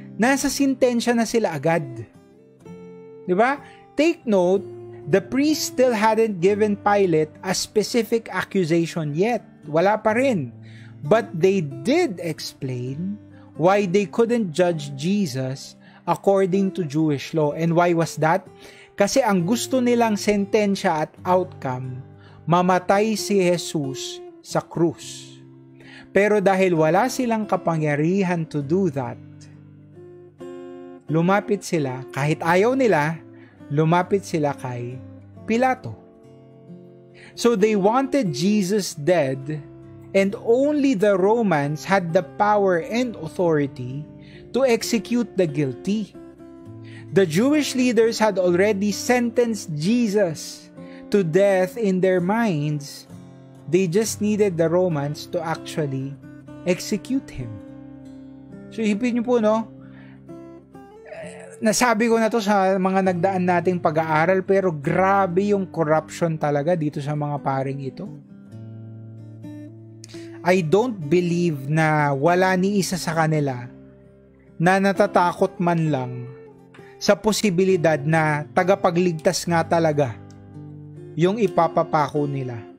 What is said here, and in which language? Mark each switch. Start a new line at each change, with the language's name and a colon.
Filipino: Nasa sentensya na sila agad. Diba?
English: Take note, the priest still hadn't given Pilate a specific accusation yet.
Filipino: Wala pa rin.
English: But they did explain why they couldn't judge Jesus according to Jewish law. And why was that?
Filipino: Kasi ang gusto nilang sentensya at outcome, mamatay si Jesus sa krus. Pero dahil wala silang kapangyarihan
English: to do that,
Filipino: lumapit sila, kahit ayaw nila, lumapit sila kay Pilato.
English: So they wanted Jesus dead, and only the Romans had the power and authority to execute the guilty. The Jewish leaders had already sentenced Jesus to death in their minds. They just needed the Romans to actually execute him.
Filipino: So isipin niyo po, no? Nasabi ko na to sa mga nagdaan nating pag-aaral, pero grabe yung corruption talaga dito sa mga paring ito.
English: I don't believe
Filipino: na wala ni isa sa kanila na natatakot man lang sa posibilidad na tagapagligtas nga talaga yung ipapapako nila.